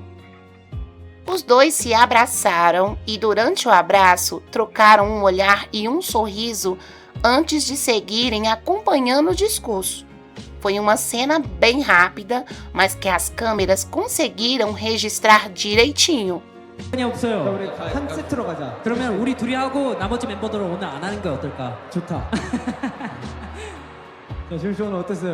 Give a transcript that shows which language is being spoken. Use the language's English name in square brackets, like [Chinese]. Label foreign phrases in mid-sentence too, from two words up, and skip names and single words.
[Portuguese] Os dois se abraçaram e durante o abraço trocaram um olhar e um sorriso antes de seguirem acompanhando o discurso. Foi uma cena bem rápida, mas que as câmeras conseguiram registrar direitinho. [Korean] 시간이 없어요. 우리 한 세트로 가자. 그러면 우리 둘이 하고 나머지 멤버들은 오늘 안 하는 게 어떨까? 좋다. 자, 지금 씨는 어땠어요?